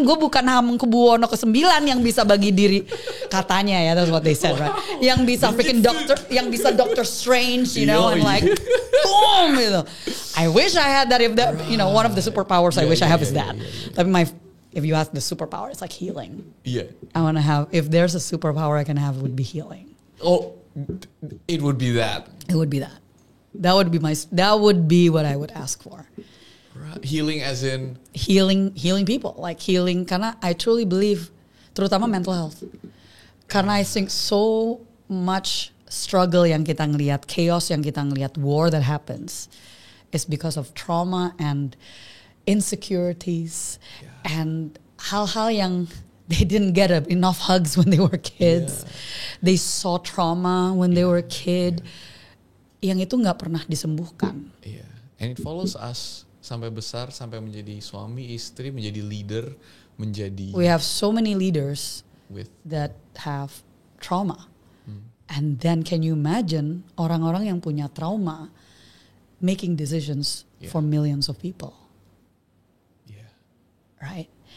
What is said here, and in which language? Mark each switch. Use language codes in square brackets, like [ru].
[id] Gue bukan Hamengkubuwono ke-9 yang bisa bagi diri. Katanya ya, [en] that's what they said, right? [id] Yang bisa [en] freaking doctor, [id] yang bisa [en] Doctor Strange, you know, and like boom [id] gitu. [en] I wish I had that. If that, you know, one of the superpowers I wish I have is that. [id] Tapi [en] if you ask the superpower, it's like healing. Yeah. I want to have, if there's a superpower I can have, it would be healing. Oh, it would be that. It would be that. That would be what I would ask for. Healing as in healing people, like healing, [id] karena [en] I truly believe, [id] terutama [en] mental health. [id] Karena [en] I think so much struggle [id] yang kita ngelihat, [en] chaos yang kita ngelihat, war that happens is because of trauma and insecurities and [id] hal-hal yang [en] they didn't get enough hugs when they were kids. They saw trauma when they were a kid. [id] Yang itu nggak pernah disembuhkan. [en] Yeah. And it follows us [id] sampai besar, sampai menjadi suami, istri, menjadi leader, menjadi. [en] We have so many leaders that have trauma. And then can you imagine [id] orang-orang yang punya trauma [en] making decisions for millions of people? Yeah. Right?